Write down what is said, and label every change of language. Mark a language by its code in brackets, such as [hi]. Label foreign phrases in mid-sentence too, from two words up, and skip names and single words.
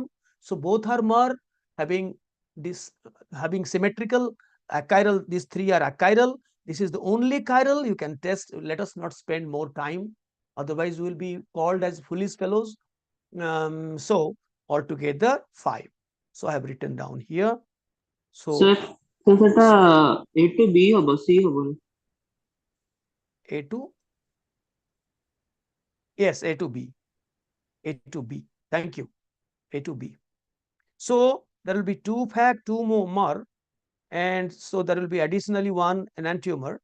[en] So both are mer, having this, having symmetrical achiral. These three are achiral. This is the only chiral. You can test. Let us not spend more time, otherwise we will be called as foolish fellows. So altogether 5. So I have written down here. So [or] ସେ ସେଟା [en] A to B [or] ହବ C ହବନି। [en] A to, yes, A to B, A to B. Thank you. A to B. So there will be 2 fact, 2 more, and so there will be additionally 1 enantiomer.